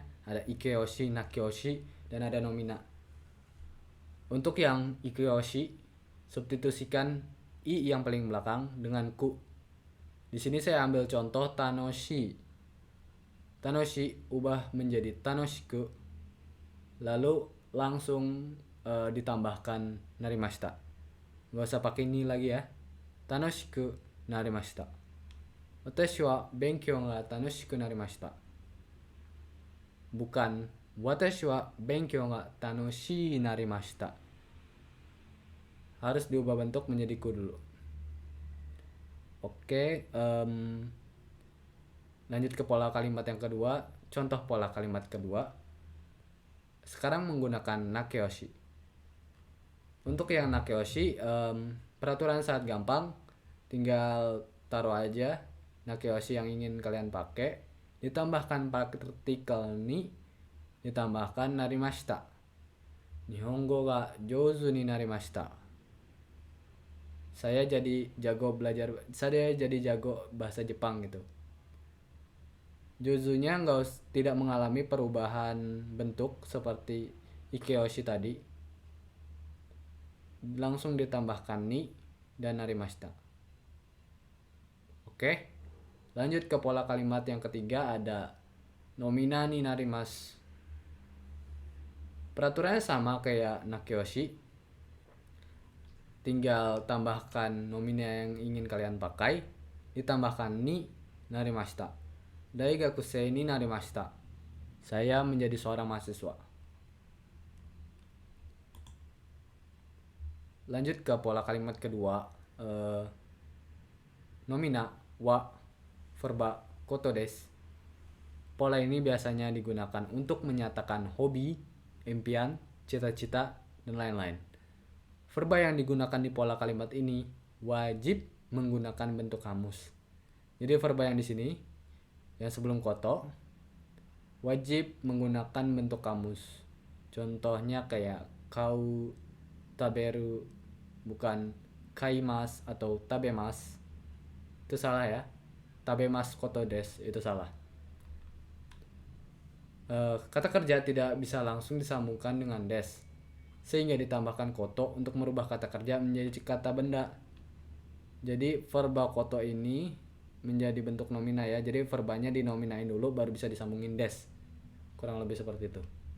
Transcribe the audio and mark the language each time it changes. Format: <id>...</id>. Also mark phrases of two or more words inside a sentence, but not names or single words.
<id>Ada ikeyoshi, nakeyoshi, dan ada nomina. Untuk yang ikeyoshi, substitusikan i yang paling belakang dengan ku. Di sini saya ambil contoh tanoshi. Tanoshi ubah menjadi tanoshiku, lalu langsung ditambahkan narimashita. Gak usah pakai ni lagi ya.</id> <ja>楽しくなりました。私は勉強が楽しくなりました.</ja> <id>Bukan</id> <ja>私は勉強が楽しいなりました.</ja> <id>Harus diubah bentuk menjadi ku dulu. Oke, lanjut ke pola kalimat yang kedua. Contoh pola kalimat kedua. Sekarang menggunakan nakeyoshi. Untuk yang nakeyoshi, peraturan sangat gampang. Tinggal taruh aja nakeyoshi yang ingin kalian pakai, ditambahkan partikel ni, ditambahkan narimashita.</id> <ja>日本語が上手になりました.</ja> <id>Saya jadi jago bahasa Jepang gitu. Jouzunya tidak mengalami perubahan bentuk seperti ikeyoshi tadi. Langsung ditambahkan ni dan narimashita. Oke. Lanjut ke pola kalimat yang ketiga, ada nomina</id> <ja>になります.</ja> <id>Peraturannya sama kayak nakeyoshi. Tinggal tambahkan nomina yang ingin kalian pakai, ditambahkan</id> <ja>になりました. 大学生になりました.</ja> <id>Saya menjadi seorang mahasiswa. Lanjut ke pola kalimat kedua. Nomina wa verba</id> <ja>ことです.</ja> <id>Pola ini biasanya digunakan untuk menyatakan hobi, impian, cita-cita, dan lain-lain. Verba yang digunakan di pola kalimat ini wajib menggunakan bentuk kamus. Jadi verba yang di sini, yang sebelum koto, wajib menggunakan bentuk kamus. Contohnya kayak</id> <ja>買う、食べる,</ja> <id>bukan kaimas atau tabemas. Itu salah ya.</id> <ja>食べますことです</ja> <id>itu salah. Kata kerja tidak bisa langsung disambungkan dengan des, sehingga ditambahkan koto untuk merubah kata kerja menjadi kata benda. Jadi verba koto ini menjadi bentuk nomina ya. Jadi verbanya dinominain dulu baru bisa disambungin des. Kurang lebih seperti itu.</id>